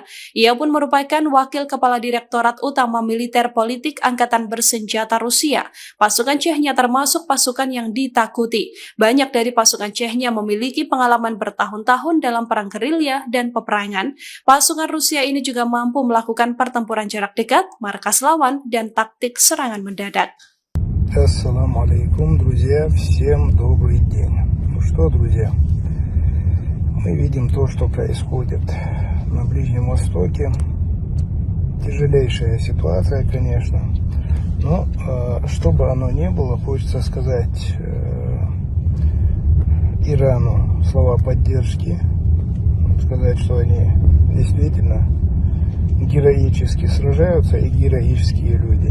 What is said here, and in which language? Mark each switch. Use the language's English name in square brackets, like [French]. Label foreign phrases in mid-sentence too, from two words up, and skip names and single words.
[Indonesian] Ia pun merupakan wakil kepala Direktorat Utama Militer Politik Angkatan Bersenjata Rusia. Pasukan Chechnya termasuk pasukan yang ditakuti. Banyak dari pasukan Chechnya memiliki pengalaman bertahun-tahun dalam perang gerilya dan peperangan. Pasukan Rusia ini juga mampu melakukan pertempuran jarak dekat, markas lawan, dan taktik serangan mendadak. [Arabic] السلام عليكم, [Russian] друзья, всем добрый день. Ну что, друзья, мы видим то, что происходит на Ближнем Востоке. Тяжелейшая ситуация, конечно. Но, что бы оно ни было, хочется сказать Ирану слова поддержки, сказать, что они действительно героически сражаются и героические люди.